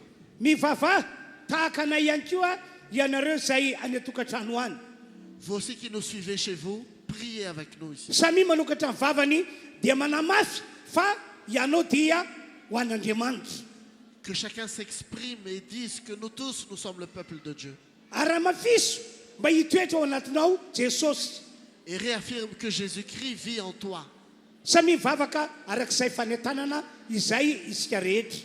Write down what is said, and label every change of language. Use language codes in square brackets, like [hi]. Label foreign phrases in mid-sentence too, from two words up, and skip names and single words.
[mg] Mivava tahaka anay ihany koa ianareo izay any an-tokantrano any. [fr] Vous aussi qui nous suivez chez vous, priez avec nous ici. [mg] Samy manokatra ny vavany dia manamafy fa ianao dia ho an'Andriamanitra. [fr] Que chacun s'exprime et dise que nous tous, nous sommes le peuple de Dieu. [mg] Ary mafiso mba hitoetra ao anatinao Jesosy. [fr] et réaffirme que Jésus-Christ vit en toi. [mg] Samy mivavaka arak'izay fanentanana izay isika rehetra.